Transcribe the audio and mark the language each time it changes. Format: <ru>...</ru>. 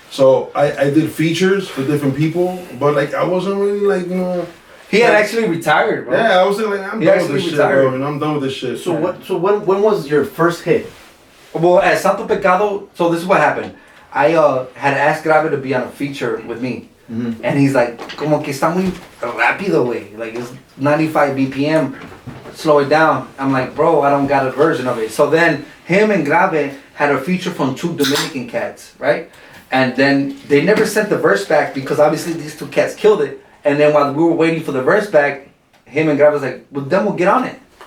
<en>So I did features for different people, but like I wasn't really like, you know. He had actually retired, bro. Yeah, I was like, I'm done with this shit, bro. And I'm done with this shit. So when was your first hit? Well, at SANTO PECADO, so this is what happened. I had asked Grave to be on a feature with me. And he's like,</en> <es>como que está muy rápido, güey.</es> <en>Like, it's 95 BPM. Slow it down. I'm like, bro, I don't got a version of it. So then, him and Grave had a feature from 2 Dominican cats, right? And then they never sent the verse back because obviously these 2 cats killed it. And then while we were waiting for the verse back, him and Grave was like, well, then we'll get on it.</en>